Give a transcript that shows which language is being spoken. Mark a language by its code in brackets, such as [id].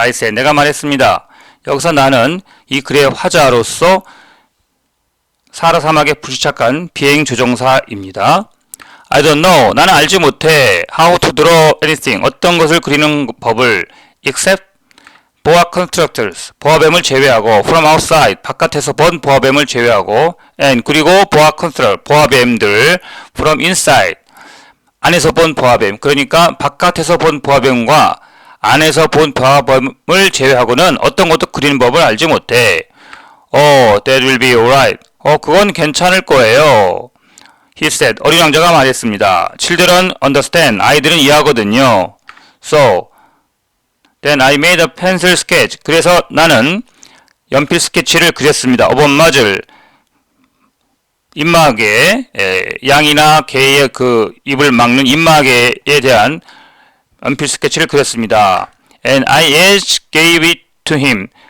[en] I said, [ko] 내가 말했습니다. 여기서 나는 이 글의 화자로서 사라 사막에 불시착한 비행 조종사입니다. [en] I don't know. [ko] 나는 알지 못해. [en] How to draw anything. [ko] 어떤 것을 그리는 법을 [en] except boa constrictors. [ko] 보아뱀을 제외하고 [en] from outside. [ko] 바깥에서 본 보아뱀을 제외하고 and 그리고 boa constrictor. 보아뱀들 [en] from inside. [ko] 안에서 본 보아뱀. 그러니까 바깥에서 본 보아뱀과 안에서 본 보아뱀을 제외하고는 어떤 것도 그리는 법을 알지 못해. [en] Oh, that will be alright. [ko] 그건 괜찮을 거예요. [en] He said. [ko] 어린 왕자가 말했습니다. [en] Children understand. [ko] 아이들은 이해하거든요. [en] So, then I made a pencil sketch. [ko] 그래서 나는 연필 스케치를 그렸습니다. [en] of a muzzle. [ko] 입마개, 양이나 개의 그 입을 막는 입마개에 대한 연필 스케치를 그렸습니다. [en] And I each gave it to him.